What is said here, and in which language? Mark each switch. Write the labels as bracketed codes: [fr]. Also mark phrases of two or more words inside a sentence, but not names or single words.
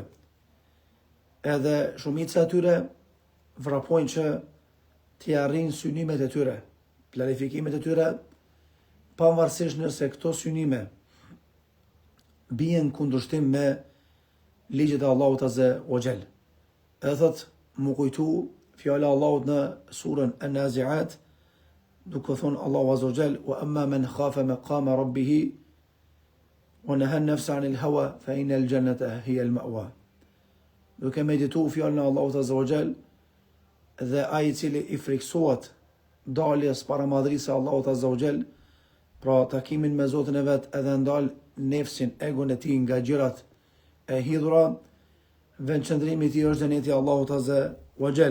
[sq] Edhe shumica e tyre vrapojnë që t'i arrijnë synimet e tyre, planifikimet e tyre, pavarësisht nëse këto synime bien kundërshtim me ligjet e Allahut [ar] عز وجل. [sq] Edhe thot më kujtu fjala Allahut në surën An-Nazi'at, duke thonë Allahu [ar] عز وجل, وأما من خاف مقام ربه ونهى النفس عن الهوى فإن الجنة هي المأوى. [sq] Duke meditu fjalën e Allahut [ar] عز وجل [sq] dhe ai I cili I friksohet daljes para madhërisë së Allahut [ar] عز وجل, [sq] pra takimin me Zotin e vet, edhe ndal nefsin, egon e tij nga gjërat e hidhura, vendqëndrimi I tij është xheneti Allahut [ar] عز وجل.